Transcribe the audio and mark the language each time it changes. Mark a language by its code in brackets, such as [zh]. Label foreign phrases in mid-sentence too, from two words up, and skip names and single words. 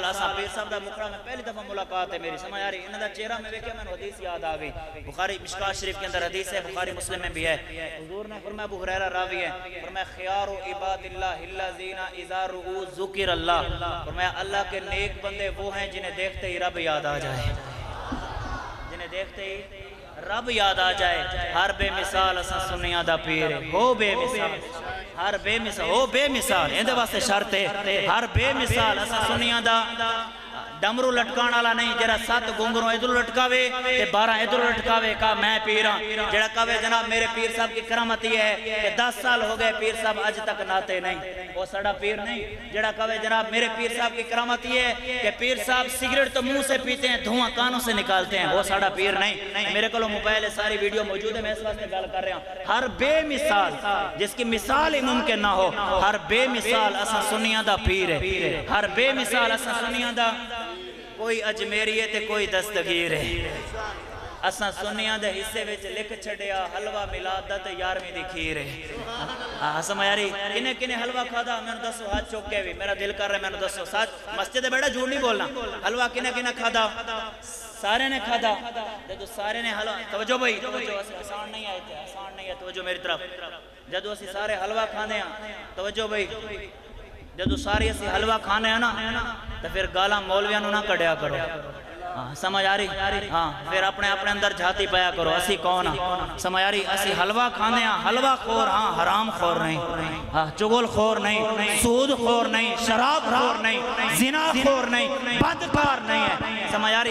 [pa] اساں پیر صاحب دا مکھڑا [ur] میں پہلی دفعہ ملاقات ہے میری، سمجھ آ رہی؟ انہاں دا چہرہ میں دیکھا میں نے حدیث یاد آ گئی، بخاری مشکوٰۃ شریف کے اندر حدیث ہے، بخاری مسلم میں بھی ہے، حضور نے فرمایا ابو ہریرہ راوی ہے، فرمایا [ar] خیار عباد اللہ الذین اذا رؤوا ذکر اللہ، [ur] فرمایا اللہ کے نیک بندے وہ ہیں جنہیں دیکھتے ہی رب یاد آ جائے، جنہیں دیکھتے ہی رب یاد آ جائے۔ [pa] ہر بے مثال اساں سنیاں دا پیر ہو بے مثال، ہر بے مثال ہو بے مثال، اندے واسطے شرط ہے ہر بے مثال اساں سنیاں دا ڈمرو لٹکان والا نہیں، جڑا 7 گونگروں ادھر لٹکاوے تے 12 ادھر لٹکاوے کا میں پیراں، جڑا کہے جناب میرے پیر صاحب کی کرامت یہ ہے کہ 10 سال ہو گئے پیر صاحب اج تک ناتے نہیں، وہ سڑا پیر نہیں۔ [ur] جڑا کہے جناب میرے پیر صاحب کی کرامت یہ ہے کہ پیر صاحب سگریٹ تو منہ سے پیتے ہیں، دھواں کانوں سے نکالتے ہیں، وہ سڑا پیر نہیں۔ میرے کو موبائل ہے ساری ویڈیو موجود ہے، میں اس واسطے گل کر رہا ہوں۔ [pa] ہر بے مثال جس کی مثال ہی ممکن نہ ہو، ہر بے مثال اساں سنیاں دا پیر ہے، ہر بے مثال اساں سنیاں دا کوئی اجمیری ہے تے کوئی دستگیر ہے۔ اساں سنیاں دے حصے وچ لکھ چھڑیا حلوہ میلاد دا تے 11ویں دی کھیر ہے۔ سمجھ آ رہی؟ کنے حلوہ کھادا میں نے دسو، ہاتھ چوک کے بھی میرا دل کر رہا ہے میں نے دسو، ساتھ مسجد بیٹھا جھوٹ نہیں بولنا، حلوہ کنے کھادا؟ سارے نے کھادا، جدو سارے نے حلوہ، توجہ بھائی توجہ، آسان نہیں آئے تھے، آسان نہیں ہے، توجہ میری طرف، جدو اسی سارے حلوہ کھانے ہیں، توجہ بھائی جدو ساری اسی حلوہ کھانے ہیں نا تو پھر گالاں مولویاں نو نہ کڑیا کرو، سمجھ آ رہی؟ ہاں پھر اپنے اندر جھاتی پایا کرو اسی کون ہاں، سمجھ آ رہی؟ اسی حلوہ کھانے ہاں، حلوہ خور ہاں، حرام خور نہیں، چگل خور نہیں، سود خور نہیں، شراب خور نہیں، زنا خور نہیں، بدکار نہیں ہے، سمجھ آ رہی؟